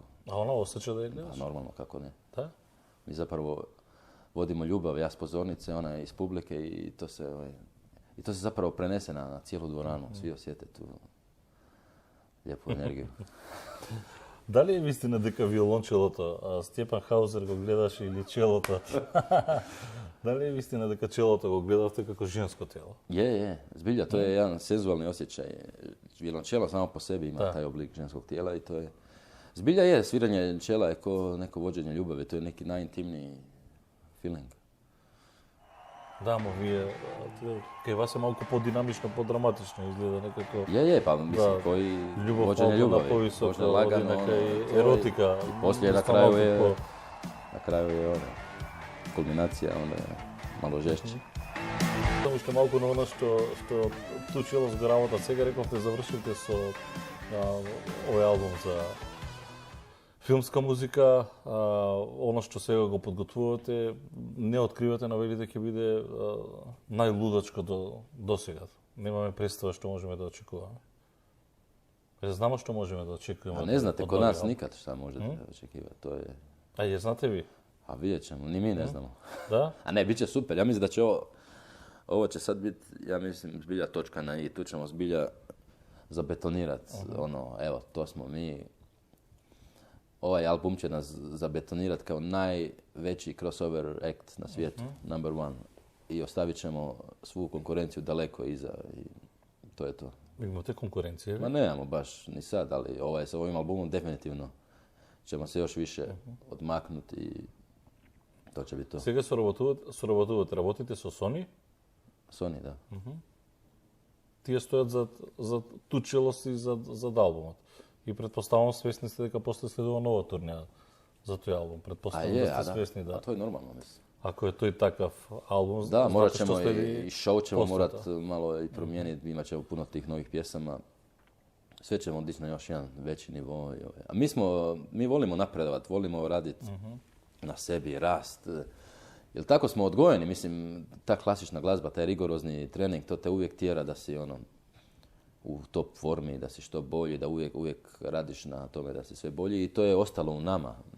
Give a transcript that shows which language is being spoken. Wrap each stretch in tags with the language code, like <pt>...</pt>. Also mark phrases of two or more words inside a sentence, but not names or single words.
<hr>A ona osjeća da je gledaš? A normalno, kako ne. Da? Mi zapravo vodimo ljubav, ja s pozornice, ona je iz publike i to se zapravo prenese na cijelu dvoranu. Svi osjete tu lijepu energiju. Da li je istina</hr> <mk>дека виолончелото, Стјепан Хаузер го гледаше или челото?</mk> <hr>Da li je istina</hr> <mk>дека челото го гледавте како женско тело?</mk> <hr>Je. Zbilja, to je jedan senzualni osjećaj. Violončelo samo po sebi ima taj oblik ženskog tijela i to je... Zbilja je, sviranje čela je kao neko vođenje ljubavi, to je neki najintimniji feeling.</hr> <mk>Да, но вие, кај вас е малку подинамично, подраматично изгледа некако.</mk> <hr>Je, pa mislim, koji vođenje ljubavi, možda lagano,</hr> <mk>нека еротика.</mk> <hr>I poslije na kraju je kulminacija, onda je malo žešće.</hr> <mk>Само што малку на оно што ту чело с работа, сега рековте завршилте со овој албум за филмска музика, оно што сега го подготвувате, не откривате, навели дека ќе биде најлудачко до сега. Немаме представа што можеме да очекуваме. Знамо што можеме да очекуваме.</mk> <hr>A ne znate kod nas nikad šta možete očekivati, to je... A je znate vi? A vidjet ćemo, ni mi ne znamo. Da? A ne, bit će super, ja mislim da će ovo će sad biti, ja mislim, zbilja točka na i, tu ćemo zbilja zabetonirati, evo, to smo mi. ovaj album će nas zabetonirati kao najveći</hr> <en>crossover act</en> <hr>na svijetu,</hr> <en>number one.</en> <hr>I ostavit ćemo svu konkurenciju daleko iza i to je to. Imate konkurencije? Ma nemamo baš ni sad, ali sa ovim albumom definitivno ćemo se još više odmaknuti i to će biti to.</hr> <mk>Сега работите со Sony?</mk> <hr>Sony, da.</hr> <mk>Тие стоят за Тучелос и за албумот. И предпоставам свесни сте дека после следува нова турнеја за тој албум. Предпоставам да сте свесни, да.</mk> <hr>A to je normalno, mislim.</hr> <mk>Ако е тој такав албум,</mk> <hr>Da, morat</hr> <mk>што</mk> <hr>ćemo</hr> <mk>следи</mk> <hr>i show ćemo</hr> <mk>после</mk> <hr>morat</hr> <mk>тоа.</mk> <hr>malo i promijeniti, imat ćemo puno tih novih pjesama. Sve ćemo dići na još jedan veći nivo. A mi volimo napredovati, volimo raditi na sebi, rast. Jer tako smo odgojeni, mislim, ta klasična glazba, taj rigorozni trening, to te uvijek tjera da si u top formi, da si što bolji, da uvijek radiš na tome da si sve bolji i to je ostalo u nama.</hr>